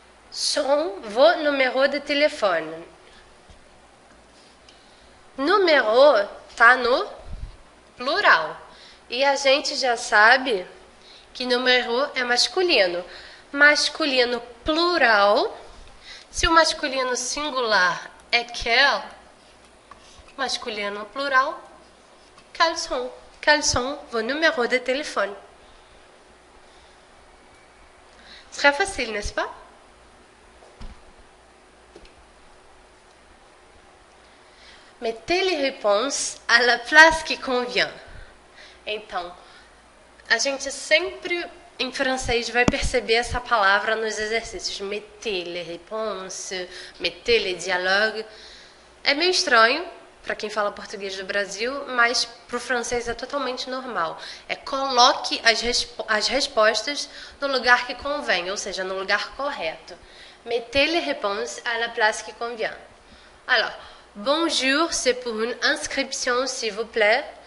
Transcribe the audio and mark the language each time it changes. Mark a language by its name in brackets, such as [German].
[French] Sont vos numéros de téléphone? [Portuguese] Número está no plural. E a gente já sabe que número é masculino. Masculino plural. Se o masculino singular é quel, masculino plural, quels sont? [French] Quels sont vos numéros de téléphone? Très facile, n'est-ce pas? Mettez les réponses à la place que convient. [Portuguese] Então, a gente sempre em francês vai perceber essa palavra nos exercícios. [French] Mettez les réponses, mettez les dialogues. [Portuguese] É meio estranho para quem fala português do Brasil, mas para o francês é totalmente normal. É coloque as respostas no lugar que convém, ou seja, no lugar correto. [French] Mettez les réponses à la place qui convient. Alors, bonjour, c'est pour une inscription, s'il vous plaît.